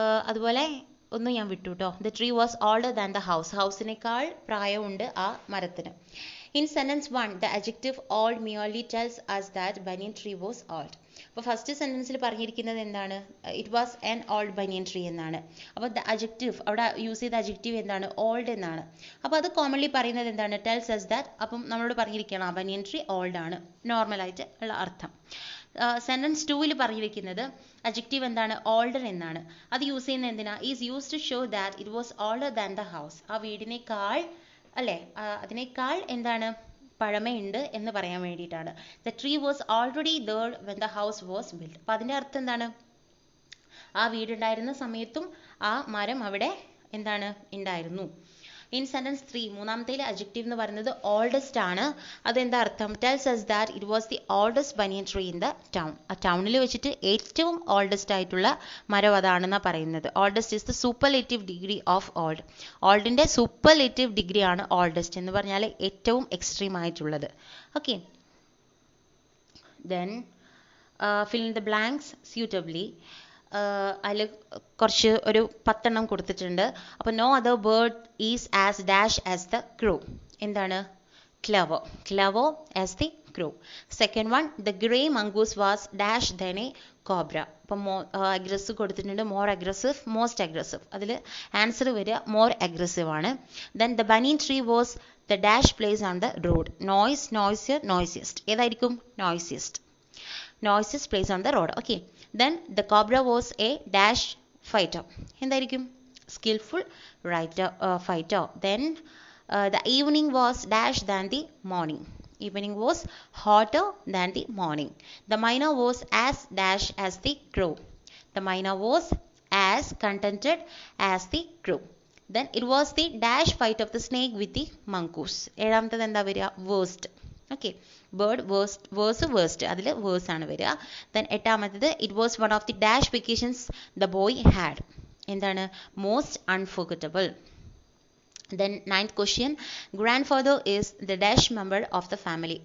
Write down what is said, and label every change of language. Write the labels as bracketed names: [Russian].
[Malayalam] അതുപോലെ ഒന്ന് ഞാൻ വിട്ടു കേട്ടോ. [English] The tree was older than the house. [Malayalam] ഹൗസിനേക്കാൾ പ്രായമുണ്ട് ആ മരത്തിന്. [English] In sentence 1, the adjective old merely tells us that banyan tree was old. [Malayalam] അപ്പോൾ ഫസ്റ്റ് സെൻറ്റൻസിൽ പറഞ്ഞിരിക്കുന്നത് എന്താണ്? [English] it was an old banyan tree [Malayalam] എന്നാണ്. അപ്പോൾ ദ അജക്റ്റീവ് അവിടെ യൂസ് ചെയ്ത അജക്റ്റീവ് എന്താണ്? ഓൾഡ് എന്നാണ്. അപ്പോൾ അത് കോമൺലി പറയുന്നത് എന്താണ്? [English] Tells us that. [Malayalam] അപ്പം നമ്മളോട് പറഞ്ഞിരിക്കണം ആ ബനിയൻ ട്രീ ഓൾഡ് ആണ്, നോർമലായിട്ട് ഉള്ള അർത്ഥം. സെൻറ്റൻസ് 2 പറഞ്ഞിരിക്കുന്നത് അജക്റ്റീവ് എന്താണ്? ഓൾഡർ എന്നാണ്. അത് യൂസ് ചെയ്യുന്നത് എന്തിനാ? [English] Is use to show that it was older than the house. [Malayalam] ആ വീടിനേക്കാൾ അല്ലേ, അതിനേക്കാൾ എന്താണ്? പഴമയുണ്ട് എന്ന് പറയാൻ വേണ്ടിയിട്ടാണ്. [English] The tree was already there when the house was built. [Malayalam] അപ്പം അതിൻ്റെ അർത്ഥം എന്താണ്? ആ വീടുണ്ടായിരുന്ന സമയത്തും ആ മരം അവിടെ എന്താണ്? ഉണ്ടായിരുന്നു. ഇൻ സെൻറ്റൻസ് 3, മൂന്നാമത്തേൽ അജക്റ്റീവ് എന്ന് പറയുന്നത് ഓൾഡസ്റ്റ് ആണ്. അതെന്താ അർത്ഥം? [English] Tells us that it was the oldest banyan tree in the town. [Malayalam] ആ ടൗണിൽ വെച്ചിട്ട് ഏറ്റവും ഓൾഡസ്റ്റ് ആയിട്ടുള്ള മരം അതാണെന്നാണ് പറയുന്നത്. [English] Oldest is the superlative degree of old. [Malayalam] ഓൾഡിൻ്റെ superlative degree ആണ് ഓൾഡസ്റ്റ് എന്ന് പറഞ്ഞാൽ ഏറ്റവും എക്സ്ട്രീം ആയിട്ടുള്ളത്. [English] Okay, then fill in the blanks suitably. [Malayalam] അതിൽ കുറച്ച് ഒരു 10 എണ്ണം കൊടുത്തിട്ടുണ്ട്. [English] അപ്പോൾ no other bird is as dash as the crow. എന്താണ്? Clever. Clever as the crow. Second one, the grey mongoose was dash than a cobra. [Malayalam] അപ്പം അഗ്രസീവ് കൊടുത്തിട്ടുണ്ട്. More aggressive, most aggressive. അതിൽ ആൻസർ വരിക മോർ അഗ്രസീവ് ആണ്. [English] Then the banyan tree was the dash place on the road. Noise, noisier, noisiest. [Malayalam] ഏതായിരിക്കും? [English] Noisiest. Noisiest place on the road. Okay. Then the cobra was a dash fighter. [Malayalam] എന്തായിരിക്കും? [English] Skillful fighter. Then the evening was dash than the morning. Evening was hotter than the morning. The myna was as dash as the crow. The myna was as contented as the crow. Then it was the dash fight of the snake with the mongoose. [Malayalam] ഏഴാമത്തത് എന്താ വരിക? Worst. Okay, bird worst അതിൽ verse ആണ് വരിക. [English] Then എട്ടാമത്തേത് it was one of the dash vacations the boy had. എന്താണ്? Most unforgettable. Then 9th question, grandfather is the dash member of the family.